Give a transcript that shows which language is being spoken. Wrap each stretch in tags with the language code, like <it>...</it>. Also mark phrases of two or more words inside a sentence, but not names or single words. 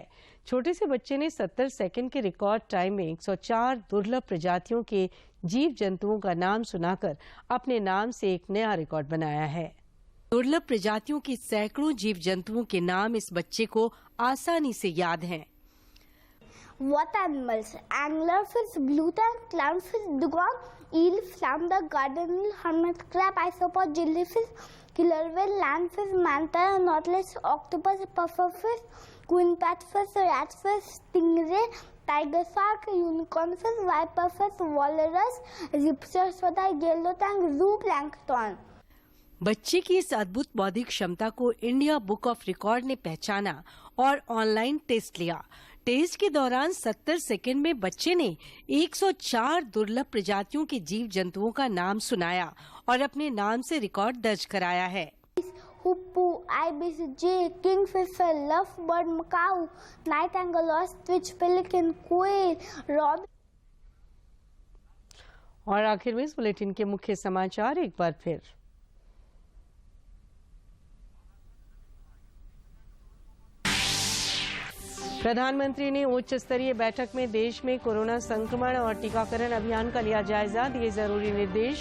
<hi>छोटे से बच्चे ने 70 सेकंड के</hi> <en>record time</en> <hi>में 104 दुर्लभ प्रजातियों के जीव जंतुओं का नाम सुनाकर अपने नाम से एक नया रिकॉर्ड बनाया है। दुर्लभ प्रजातियों के सैकड़ों जीव जंतुओं के नाम इस बच्चे को आसानी से याद हैं।</hi> <en>Water animals: anglerfish, blue tang, clownfish, dugong, eel, flounder, garden eel, hermit crab, isopod, jellyfish, killer whale, landfish, manta, nautilus, octopus, pufferfish, queen patfish, ratfish, stingray, tiger shark, unicorn fish, viperfish, walrus, ripsaspatha, yellow tang, zooplankton।</en> <hi>बच्चे की इस अद्भुत बौद्धिक क्षमता को इंडिया बुक ऑफ रिकॉर्ड ने पहचाना और</hi> <en>online test</en> <hi>लिया। टेस्ट के दौरान 70 सेकंड में बच्चे ने 104 दुर्लभ प्रजातियों के जीव जंतुओं का नाम सुनाया और अपने नाम से रिकॉर्ड दर्ज कराया है।</hi> <en>Hoopoe, ibis, jay, kingfisher, lovebird, macaw, nightingale, ostrich, pelican, quail, robin।</en> <hi>और आखिर में इस बुलेटिन के मुख्य समाचार एक बार फिर। प्रधानमंत्री ने उच्च स्तरीय बैठक में देश में कोरोना संक्रमण और टीकाकरण अभियान का लिया जायजा, दिए जरूरी निर्देश।</hi>